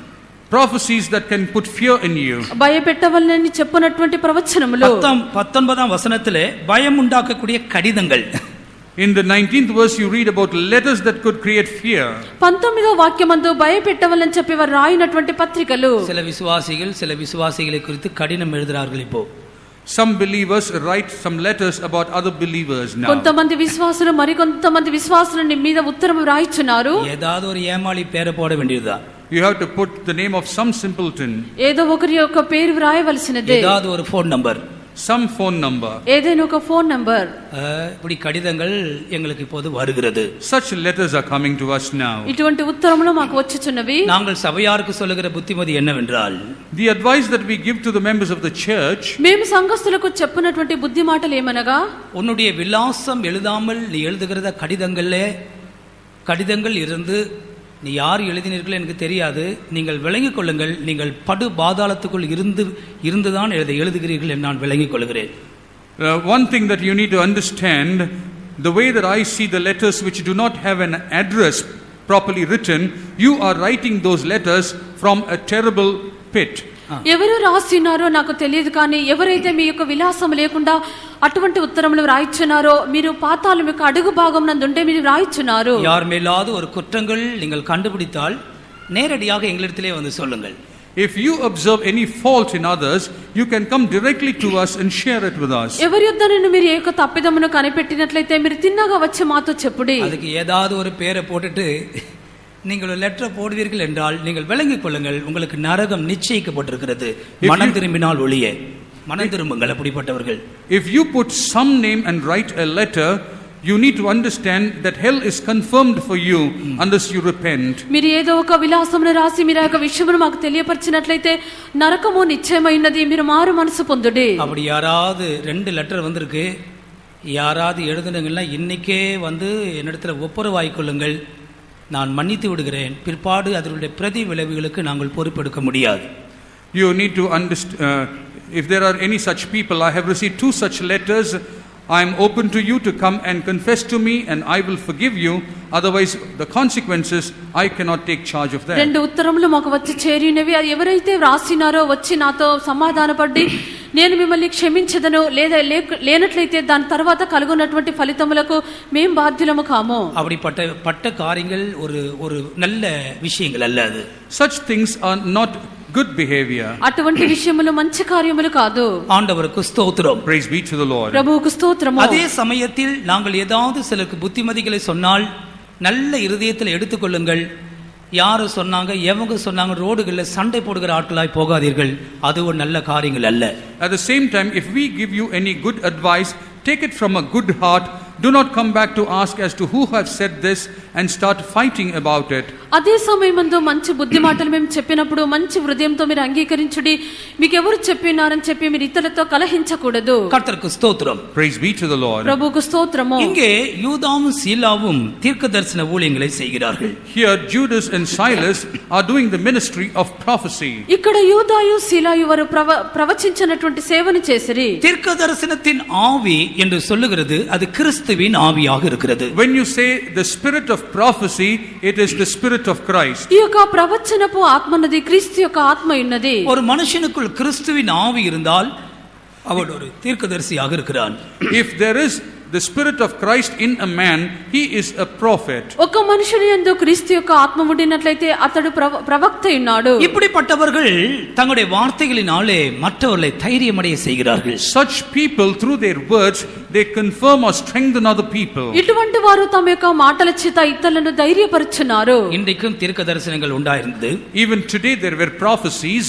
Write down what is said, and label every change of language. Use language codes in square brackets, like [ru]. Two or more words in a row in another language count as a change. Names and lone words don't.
[en] Prophecies that can put fear in you. [te] భయపెట్టవలని చెప్పినటువంటి ప్రవచనములు. [ta] 19ஆம் வசனத்திலே பயம் உண்டாக்கக்கூடிய கடிதங்கள். [en] In the 19th verse you read about letters that could create fear. [te] 19వ వాక్యమందు భయపెట్టవలని చెప్పి వారు రాయినటువంటి పత్రికలు. [ta] சில விசுவாசிகளை குறித்து கடிதம் எழுதுறார்கள் இப்போ. [en] Some believers write some letters about other believers now. [te] కొంతమంది విశ్వాసులు మరి కొంతమంది విశ్వాసుల మీద ఉత్తరం రాయిచున్నారు. [ta] ஏதாவது ஒரு ஏமாளி பேரை போட வேண்டியதுதான். [en] You have to put the name of some simpleton. [te] ఏదో ఒకరి యొక్క పేరు వ్రాయవలసినదే. [ta] ஏதாவது ஒரு [en] phone number. Some phone number. [te] ఏదైనా ఒక [en] phone number. [ta] இப்படி கடிதங்கள் எங்களுக்கு இப்போது வருகிறது. [en] Such letters are coming to us now. [te] ఇటువంటి ఉత్తరములు మాకు వచ్చుచున్నవి. [ta] நாங்கள் சபையாருக்கு சொல்லுகிற புத்திமதி என்னவென்றால், [en] The advice that we give to the members of the church, [te] మేము సంఘస్థులకు చెప్పినటువంటి బుద్ధి మాటలు ఏమనగా, [ta] உன்னுடைய விலாசம் எழுதாமல் நீ எழுதுகிறத கடிதங்கள் இருந்து நீ யார் எழுதினீர்கள் எனக்கு தெரியாது, நீங்கள் விளங்கிக் கொள்ளுங்கள், நீங்கள் படு பாதாளத்துக்குள் இருந்துதான் எழுதுகிறீர்கள் என்று நான் விளங்கிக் கொள்கிறேன். [en] One thing that you need to understand, the way that I see the letters which do not have an address properly written, you are writing those letters from a terrible pit. [te] ఎవరు రాసినారో నాకు తెలియదు, కానీ ఎవరైతే మీ యొక్క విలాసం లేకుండా అటువంటి ఉత్తరములు రాయిచున్నారో మీరు పాతాళం యొక్క అడుగు భాగం నందుంటే మీరు రాయిచున్నారు. [ta] யார் மேலாவது ஒரு குற்றங்கள் நீங்கள் கண்டுபிடித்தால் நேரடியாக எங்களிடத்திலே வந்து சொல்லுங்கள். [en] If you observe any fault in others, you can come directly to us and share it with us. [te] ఎవరి యొద్దనను మీరు ఏక తప్పిదమును కనిపెట్టినట్లయితే మీరు తిన్నగా వచ్చి మాతో చెప్పుడి. [ta] அதுக்கு ஏதாவது ஒரு பேரை போட்டுட்டு நீங்கள் ஒரு லெட்டர் போடுவீர்கள் என்றால் நீங்கள் விளங்கிக் கொள்ளுங்கள், உங்களுக்கு நரகம் நிச்சயிக்கப்பட்டிருக்கிறது. மனம் திரும்பினால் ஒளியே மனம் திரும்புங்கள் அப்படிப்பட்டவர்கள். [en] If you put some name and write a letter, you need to understand that hell is confirmed for you unless you repent. [te] మీరు ఏదో ఒక విలాసమును రాసి మీరు ఒక విషయమును మాకు తెలియపరిచినట్లయితే నరకము నిశ్చయమైనది, మీరు మారు మనసు పొందుడి. [ta] அப்படி யாராவது 2 லெட்டர் வந்திருக்கு, யாராவது எழுதுனீங்கன்னா இன்னைக்கே வந்து என்னிடத்துல ஒப்புரவாய் கொள்ளுங்கள், நான் மன்னித்து விடுகிறேன், பிற்பாடு அதனுடைய பிரதி விளைவுகளுக்கு நாங்கள் பொறுப்பெடுக்க முடியாது. [en] You need to understand, if there are any such people, I have received 2 such letters. I am open to you to come and confess to me and I will forgive you. Otherwise, the consequences, I cannot take charge of that. [te] 2 ఉత్తరములు మాకు వచ్చి చేరినవి. అది ఎవరైతే వ్రాసినారో వచ్చి నాతో సమాధానపడి నేను మిమ్మల్ని క్షమించదను లేదా లేనట్లయితే దాని తర్వాత కలుగునటువంటి ఫలితములకు మేము బాధ్యులము కాము. [ta] அப்படிப்பட்ட காரியங்கள் ஒரு நல்ல விஷயங்கள் அல்ல அது. [en] Such things are not good behavior. [te] అటువంటి విషయములు మంచి కార్యములు కాదు. [ta] ஆண்டவருக்கு ஸ்தோத்திரம். [en] Praise be to the Lord. [te] ప్రభువుకు స్తోత్రము. [ta] அதே சமயத்தில் நாங்கள் ஏதாவது சிலருக்கு புத்திமதிகளை சொன்னால் நல்ல இருதயத்தில் எடுத்துக்கொள்ளுங்கள். யாரு சொன்னாங்க எவங்க சொன்னாங்க ரோடுகளில் சண்டை போடுகிற ஆட்களாய் போகாதீர்கள். அது ஒரு நல்ல காரியங்கள் அல்ல. [en] At the same time, if we give you any good advice, take it from a good heart. Do not come back to ask as to who have said this and start fighting about it. [te] అదే సమయమందు మంచి బుద్ధి మాటలు మేము చెప్పినప్పుడు మంచి హృదయంతో మీరు అంగీకరించుడి. మీకు ఎవరు చెప్పినారని చెప్పి మీరు ఇతరులతో కలహించకూడదు. [ta] கர்த்தருக்கு ஸ்தோத்திரம். [en] Praise be to the Lord. [te] ప్రభువుకు స్తోత్రము. [ta] இங்கே யூதாவும் சீலாவும் தீர்க்கதரிசன ஊழியங்களை செய்கிறார்கள். [en] Here Judas and Silas are doing the ministry of prophecy. [te] ఇక్కడ యూదాయు సీలాయు వారు ప్రవచించినటువంటి సేవను చేసిరి. [ta] தீர்க்கதரிசனத்தின் ஆவி என்று சொல்லுகிறது அது கிறிஸ்துவின் ஆவியாக இருக்கிறது. [en] When you say the spirit of prophecy, it is the spirit of Christ. [te] ఈ యొక్క ప్రవచనపు ఆత్మన్నది క్రీస్తు యొక్క ఆత్మ ఉన్నది. [ta] ஒரு மனுஷனுக்குள் கிறிஸ்துவின் ஆவி இருந்தால் அவன் ஒரு தீர்க்கதரிசியாக இருக்கிறான். [en] If there is the spirit of Christ in a man, he is a prophet. [te] ఒక మనుషుని యందు క్రీస్తు యొక్క ఆత్మ ఉండినట్లయితే అతడు ప్రవక్త ఉన్నాడు. [ta] இப்படிப்பட்டவர்கள் தங்களுடைய வார்த்தைகளினாலே மற்றவர்களை தைரியமடைய செய்கிறார்கள். [en] Such people, through their words, they confirm or strengthen other people. [te] ఇటువంటి వారు తమ యొక్క మాటల చేత ఇతరులను ధైర్యపరుచున్నారు. [ta] இன்றைக்கும் தீர்க்க தரிசனங்கள் உண்டாயிருந்தது. [en] Even today there were prophecies.